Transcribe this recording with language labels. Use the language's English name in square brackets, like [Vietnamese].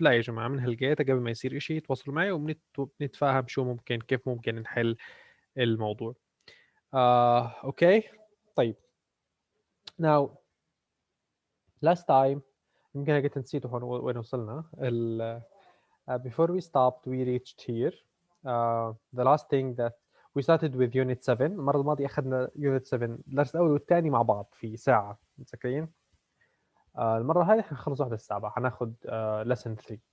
[Arabic] لا يا جماعة، من هالجيت قبل ما يصير إشي تواصلوا معي وبنتفاهم شو ممكن، كيف ممكن نحل الموضوع. أوكي طيب. [English] now last time [Arabic] يمكن أنا قلت نسيت وين وصلنا. [English] before we stopped we reached here. The last thing that we started with unit 7. [Arabic] المرة الماضية أخذنا unit 7 الدرس الأول والثاني مع بعض في ساعة، متذكرين؟ المرة هذه حنخلص واحدة السابعة، حناخذ lesson 3.